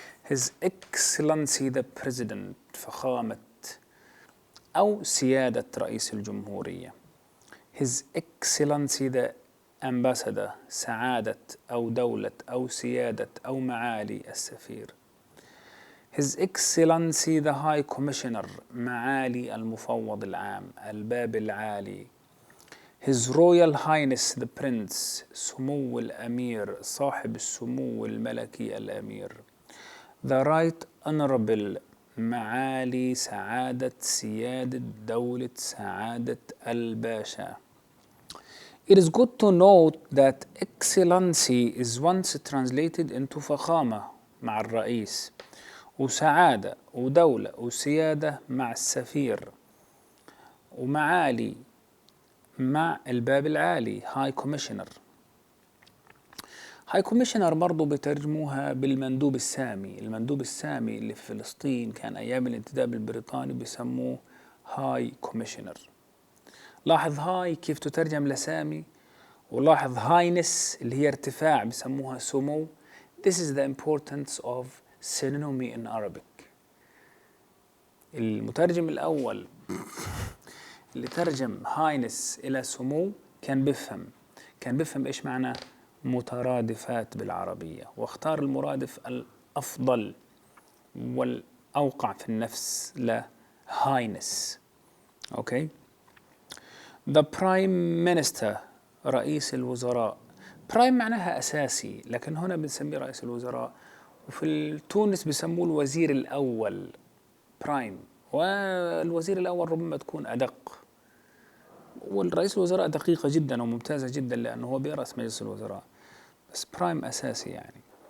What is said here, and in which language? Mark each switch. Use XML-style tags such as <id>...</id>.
<en>His Excellency the President,</en> <ar>فخامة أو سيادة رئيس الجمهورية.</ar> <en>His Excellency the Ambassador,</en> <ar>سعادة أو دولة أو سيادة أو معالي السفير.</ar> <en>His Excellency the High Commissioner,</en> <ar>معالي المفوض العام, الباب العالي.</ar> <en>His Royal Highness the Prince,</en> <ar>سمو الأمير, صاحب السمو الملكي الأمير.</ar> <en>The Right Honorable,</en> <ar>معالي سعادة سيادة دولة سعادة الباشا.</ar> <en>It is good to note that excellency is once translated into</en> <ar>فخامة مع الرئيس, وسعادة ودولة وسيادة مع السفير, ومعالي مع الباب العالي</ar> <en>High Commissioner. High Commissioner</en> <ar>برضو بترجموها بالمندوب السامي. المندوب السامي اللي في فلسطين كان أيام الانتداب البريطاني بيسموه</ar> <en>High Commissioner.</en> <ar>لاحظ هاي كيف تترجم لسامي, ولاحظ هاينس اللي هي ارتفاع بيسموها سمو.</ar> <en>This is the importance of synonymy in Arabic.</en> <ar>المترجم الأول اللي ترجم هاينس إلى سمو كان بفهم إيش معنى مترادفات بالعربية, واختار المرادف الأفضل والأوقع في النفس لهاينس. أوكي.</ar> <en>The Prime Minister,</en> <ar>رئيس الوزراء. Prime معناها أساسي, لكن هنا بنسميه رئيس الوزراء. وفي تونس بيسموه الوزير الأول Prime, والوزير الأول ربما تكون أدق, والرئيس الوزراء دقيقة جدا وممتازة جدا لأنه هو بيرأس مجلس الوزراء, بس برايم أساسي يعني.</ar>